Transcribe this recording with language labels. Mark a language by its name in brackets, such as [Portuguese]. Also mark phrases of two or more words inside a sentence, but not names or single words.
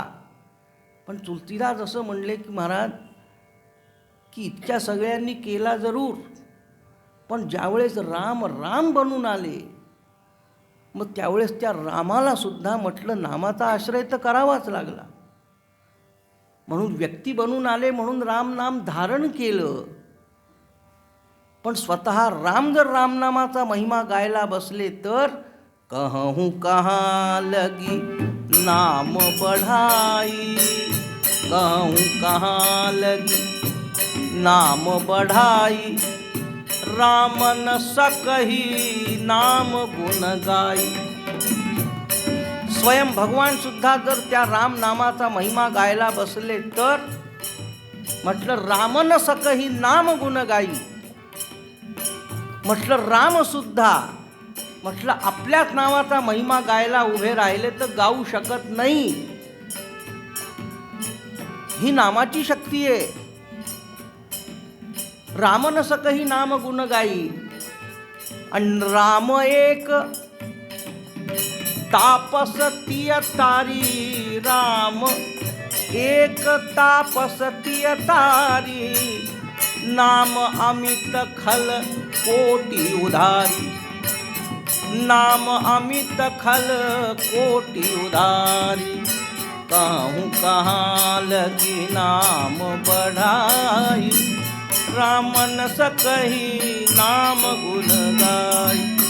[Marathi] पण तुलसीदास असं म्हणले की महाराज की इतक्या सगळ्यांनी केला जरूर, पण ज्यावेळेस राम राम बनून आले मग त्यावेळेस त्या रामाला सुद्धा म्हटलं नामाचा आश्रय तर करावाच लागला. म्हणून व्यक्ती बनून आले म्हणून राम नाम धारण केलं. पण स्वतः राम जर रामनामाचा महिमा गायला बसले तर [Awadhi] कहूँ कहाँ लगी नाम बढ़ाई, कहूँ कहाँ लगी नाम बढ़ाई, राम न सकही नाम गुण गाई. [Marathi] स्वयं भगवान सुद्धा जर त्या राम नामाचा महिमा गायला बसले तर म्हटलं [Awadhi] राम न सकही नाम गुण गाई. [Marathi] म्हटलं राम सुद्धा म्हटलं आपल्याच नावाचा महिमा गायला उभे राहिले तर गाऊ शकत नाही. ही नामाची शक्ती आहे. [Awadhi] राम न सकही नाम गुण गाई. आणि राम एक तापसतीय तारी, राम एक तापसतीय तारी, नाम अमित खल कोटि उधारी, नाम अमित खल कोटि उधारी, कहूँ कहाँ लगी नाम बढ़ाई, राम न सकही नाम गुण गाई.